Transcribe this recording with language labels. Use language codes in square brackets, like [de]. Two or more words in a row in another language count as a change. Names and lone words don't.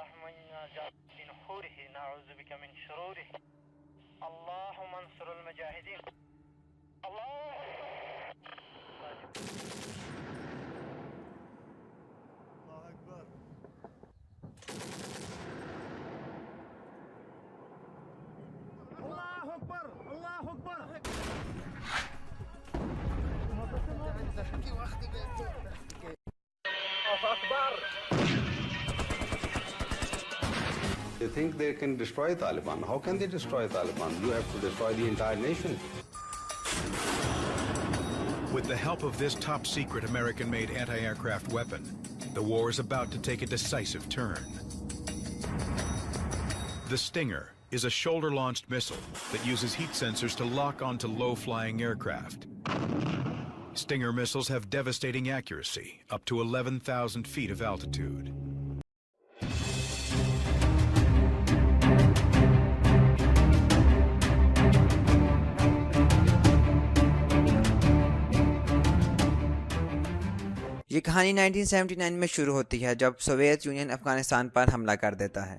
[ar] من نحوره نعوذ بك من شروره اللهم انصر المجاهدين اللہ اکبر اللہ اکبر اللہ اکبر [en] They think they can destroy Taliban. How can they destroy Taliban? You have to destroy the entire nation. With the help of this top-secret American-made anti-aircraft weapon, the war is about to take a decisive turn. The Stinger is a shoulder-launched missile that uses heat sensors to lock onto low-flying aircraft. Stinger missiles have devastating accuracy, up to 11,000 feet of altitude. [ur] یہ کہانی 1979 میں شروع ہوتی ہے جب سوویت یونین افغانستان پر حملہ کر دیتا ہے۔